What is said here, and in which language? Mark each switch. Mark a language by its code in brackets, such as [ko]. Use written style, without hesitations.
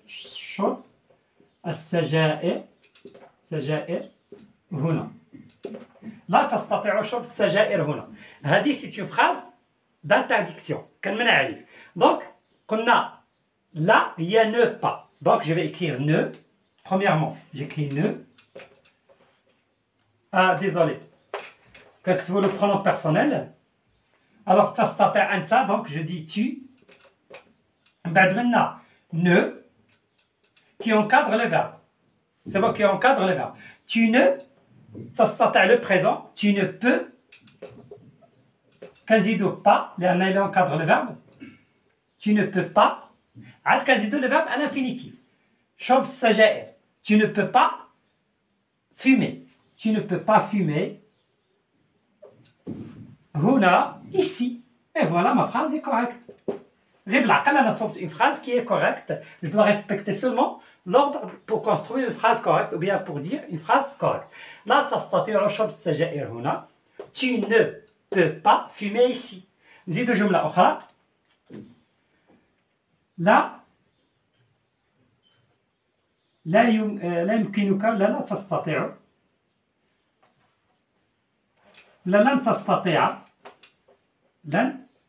[ar] شرب السجائر هنا. لا تستطيع شرب السجائر هنا. هذه [fr] سي اون فراز d'interdiction [ar] كنمنع عليك. دونك قلنا لا هي [fr] ne pas. Donc je vais écrire ne. Premièrement j'écris ne. Désolé. [ar] كنكتبوا [fr] le pronom personnel. Alors [ar] تستطيع أنت [fr] donc je dis tu. [ar] بعد منا [fr] ne qui encadre le verbe. C'est bon qui encadre le verbe. Tu ne [ar] تستطيع [fr] le présent. Tu ne peux [ar] كنزيدو [fr] pas لأن il encadre le verbe. Tu ne peux pas [ar] عاد كنزيدو [fr] le verbe à l'infinitif. [ar] شرب السجائر. [fr] Tu ne peux pas fumer. Tu ne peux pas fumer [ar] هنا [fr] ici. Et voilà ma phrase est correcte. [ar] غير بالعقل أنا صوبت [fr] une phrase qui est correcte. Je dois respecter seulement l'ordre pour construire une phrase correcte ou bien pour dire une phrase correcte. [ar] لا تستطيع شرب السجائر هنا. [fr] Tu ne peux pas fumer ici. [ar] نزيدو جملة أخرى. لا يمكنك لا تستطيع لن تستطيع لن